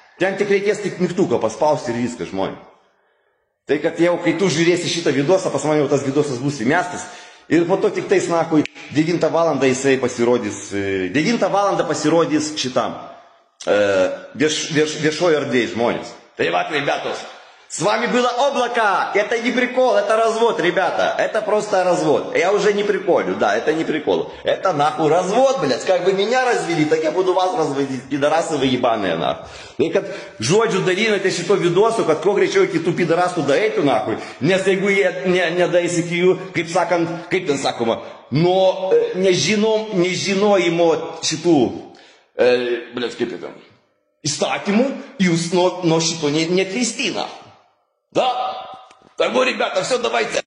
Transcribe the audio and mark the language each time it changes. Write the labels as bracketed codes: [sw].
[lt] Ten tik reikės tik mygtuką paspausti ir viską, žmonės. Tai kad jau, kai tu žiūrėsi šitą vidosą, pas mane jau tas vidosas bus įmestas. Ir po to tik tais, nahui, 9 valandą jisai pasirodys, 9 valandą pasirodys šitam viešojo erdvėje, žmonės. Tai va, [ru] ребятос, с вами было облако, это не прикол, это развод, ребята, это просто развод. Я уже не приколю, да, это не прикол. Это нахуй развод, блядь, как вы меня развели, так я буду вас разводить, пидорасы вы ебаные, нахуй. [lt] Tai kad žodžiu dalinate šito vidosu, kad kuo greičiau iki tų pidorasų daeitų, nahui, nes jeigu jie nedaeis iki jų, kaip sakant, kaip ten sakoma, nuo nežinojimo šitų, blėt, kaip ten, įstatymų, jūs nuo šito neatleisti, nahui. [ru] Да? Так вот, ребята, все, давайте.